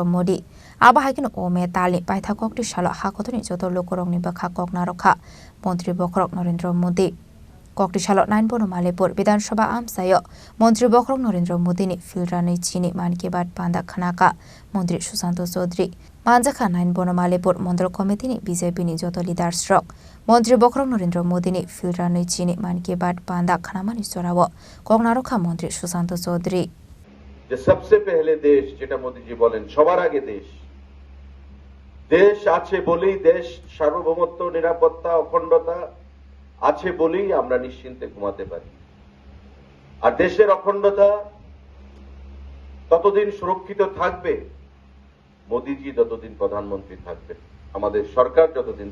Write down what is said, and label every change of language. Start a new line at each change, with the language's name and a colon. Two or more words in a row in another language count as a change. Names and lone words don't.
Kok Borok: Modi Abahakin Ome Tali Paitha Kokrisalo Hakotoni joto lokorok ni bakha koknarokha Mantri Bokrang Narendra Modi Kokrisalo 9 Bonomalipur Vidansabha Amsayo Mantri Bokrang Narendra Modi ni Filra Nui Chini Man Ki Baat Panda Khanaka Mantri Sushant Chaudhary Manjakha 9 Bonomalipur Mandal Committee ni BJP ni joto leaders rok Mantri Bokrang Narendra Modi ni Filra Nui Chini Man Ki Baat Panda Khanamani Sorawo Koknarokha Mantri Sushant Chaudhary
Bangla: যে সবচেয়ে পহলে দেশ যেটা মোদিজি বলেন সবার আগে দেশ আছে বলেই দেশ সার্বভৌমত্ব নিরাপত্তা অখণ্ডতা আছে বলেই আমরা নিশ্চিন্তে ঘুমাতে পারি আর দেশের অখণ্ডতা ততদিন সুরক্ষিত থাকবে মোদিজি যতদিন প্রধানমন্ত্রী থাকবে আমাদের সরকার যতদিন